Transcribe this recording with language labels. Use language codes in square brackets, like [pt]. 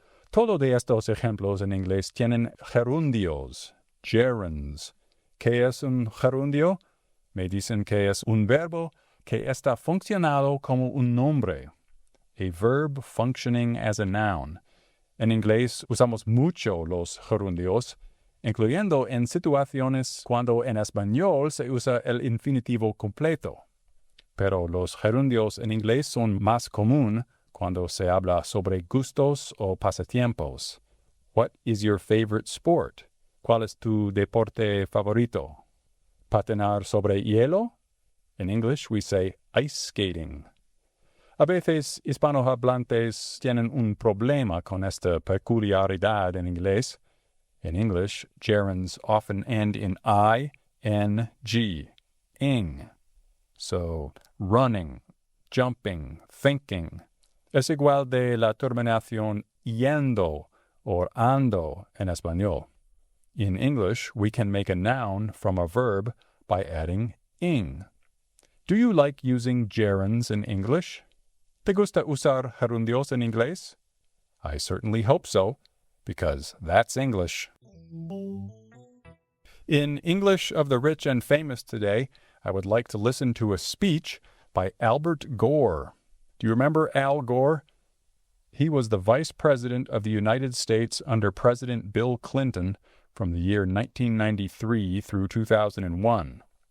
[es] Todo de estos ejemplos en inglés tienen gerundios, gerunds. ¿Qué es un gerundio? Me dicen que es un verbo que está funcionando como un nombre. [en] A verb functioning as a noun. [es] En inglés usamos mucho los gerundios, incluyendo en situaciones cuando en español se usa el infinitivo completo. Pero los gerundios en inglés son más común cuando se habla sobre gustos o pasatiempos. [en] What is your favorite sport? [es] ¿Cuál es tu deporte favorito? Patinar sobre hielo? [en] In English, we say ice skating. [es] A veces, hispanohablantes tienen un problema con esta peculiaridad en inglés. [en] In English, gerunds often end in I, N, G, ing. So, running, jumping, thinking. [es] Es igual de la terminación yendo or ando en español. [en] In English, we can make a noun from a verb by adding ing. Do you like using gerunds in English? [es] ¿Te gusta usar gerundios en inglés? [en] I certainly hope so, because that's English. In English of the Rich and Famous today, I would like to listen to a speech by Albert Gore. Do you remember Al Gore? He was the Vice President of the United States under President Bill Clinton from the year 1993 through 2001.